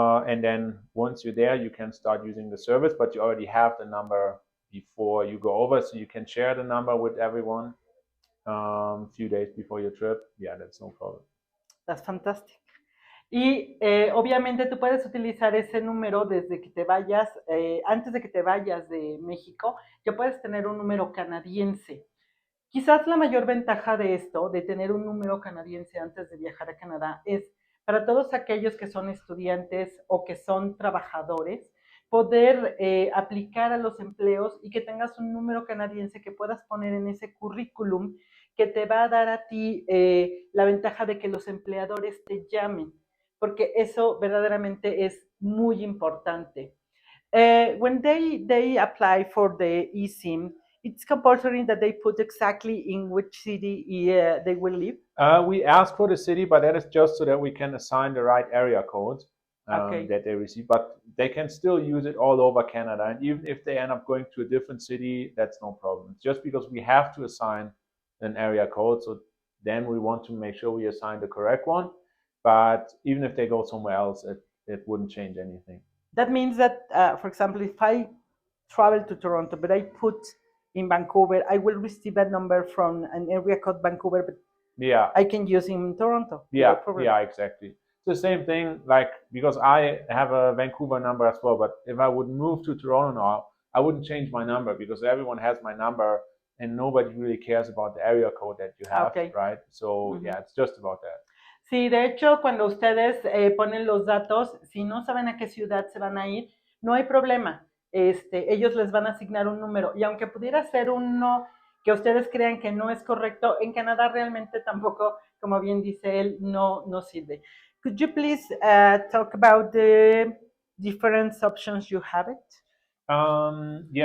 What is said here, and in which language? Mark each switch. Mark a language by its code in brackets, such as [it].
[en] And then once you're there, you can start using the service, but you already have the number before you go over, so you can share the number with everyone a few days before your trip. Yeah, that's no problem. That's fantastic. [es] Y obviamente tú puedes utilizar ese número desde que te vayas, antes de que te vayas de México, ya puedes tener un número canadiense. Quizás la mayor ventaja de esto, de tener un número canadiense antes de viajar a Canadá, es para todos aquellos que son estudiantes o que son trabajadores, poder aplicar a los empleos y que tengas un número canadiense que puedas poner en ese currículum que te va a dar a ti la ventaja de que los empleadores te llamen, porque eso verdaderamente es muy importante. [en] When they apply for the eSIM, it's compulsory that they put exactly in which city they will live. We ask for the city, but that is just so that we can assign the right area code that they receive. But they can still use it all over Canada. And even if they end up going to a different city, that's no problem. It's just because we have to assign an area code. So then we want to make sure we assign the correct one. But even if they go somewhere else, it wouldn't change anything. That means that, for example, if I travel to Toronto, but I put in Vancouver, I will receive a number from an area code Vancouver, but yeah, I can use in Toronto. Yeah, yeah, exactly. It's the same thing, like, because I have a Vancouver number as well, but if I would move to Toronto now, I wouldn't change my number because everyone has my number and nobody really cares about the area code that you have, right? So, yeah, it's just about that. [es] Sí, de hecho, cuando ustedes ponen los datos, si no saben a qué ciudad se van a ir, no hay problema. Ellos les van a asignar un número. Y aunque pudiera ser uno que ustedes crean que no es correcto, en Canadá realmente tampoco, como bien dice él, no sirve. [en] Could you please talk about the different options you have it?